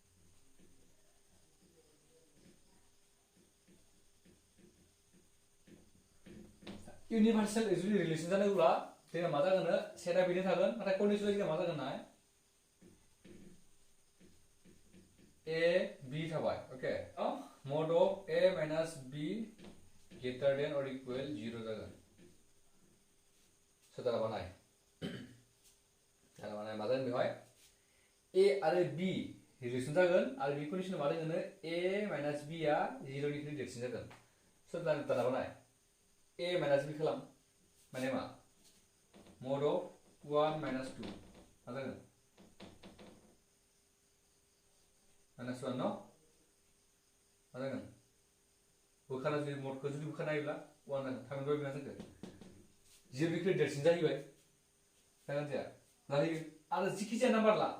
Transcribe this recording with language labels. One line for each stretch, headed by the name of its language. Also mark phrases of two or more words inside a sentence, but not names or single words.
Bodo: इउनिभार्सेल जुदि रिलेसन जानोब्ला जोंना मा जागोन सेटआ बेनो थागोन नाथाय कन्डिसना जोंना मा जागोन नाय A B थाबाय ओके
English: mod of A minus B greater than or equal 0
Bodo: जागोन सदारा बानाय मा जागोन बेवहाय A आरो B रिलेसन जागोन आरो बे कन्डिसना मा दोङो
English: A minus B
Bodo: आ 0 निख्रुइ देरसिन जागोन सदारा बानाय
English: A minus B
Bodo: खालाम माने मा
English: mod of 1 minus 2
Bodo: मा जागोन minus 1 no मा जागोन बोखाना जुदि मडखौ जुदि बोखाना नायोब्ला 1 जागोन थामहिनबा बेमा जागोन 0 निख्रुइ देरसिन जाहैबाय जागोन जाया जाहैयो आरो जिखि जाया नाम्बार ला